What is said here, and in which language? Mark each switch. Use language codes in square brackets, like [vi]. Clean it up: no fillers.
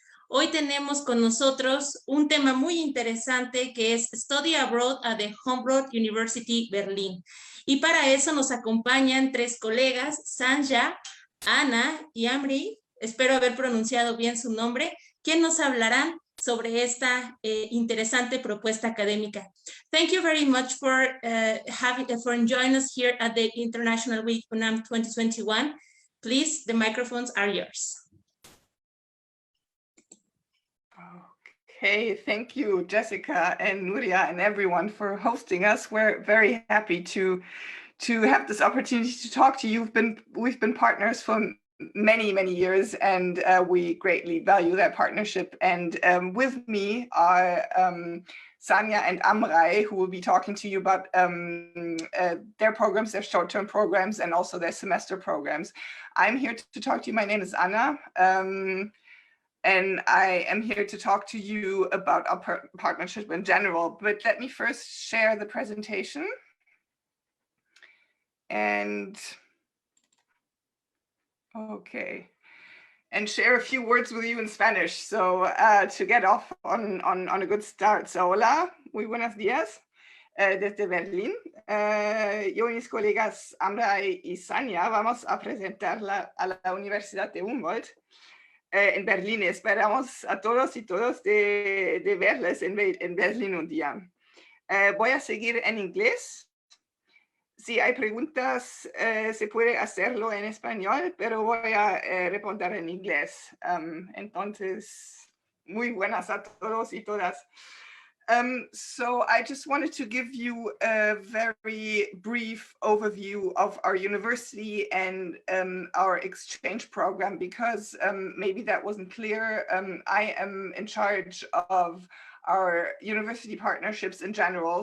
[es] Hoy tenemos con nosotros un tema muy interesante que es [en] Study Abroad at the Humboldt-University Berlin. [es] Y para eso nos acompañan tres colegas, Sanja, Ana y Amrei, espero haber pronunciado bien su nombre, quienes nos hablarán sobre esta interesante propuesta académica. [en] Thank you very much for joining us here at the International Week UNAM 2021. Please, the microphones are yours. Okay, thank you, Jessica and Nuria and everyone for hosting us. We're very happy to have this opportunity to talk to you. We've been partners for many years, and we greatly value that partnership. And with me are Sanja and Amrei, who will be talking to you about their programs, their short-term programs, and also their semester programs. I'm here to talk to you. My name is Anna. And I am here to talk to you about our partnership in general. But let me first share the presentation. And okay, and share a few words with you in Spanish. So to get off on a good start. [es] So hola, muy buenos días desde Berlín. Yo y mis colegas Amrei y Sanja vamos a presentarla a la Universidad de Humboldt en Berlín. Esperamos a todos y todas de verles en Berlín un día. Voy a seguir en inglés. Si hay preguntas, se puede hacerlo en español, pero voy a responder en inglés. Entonces, muy buenas a todos y todas. [en] So I just wanted to give you a very brief overview of our university and our exchange program, because maybe that wasn't clear. I am in charge of our university partnerships in general.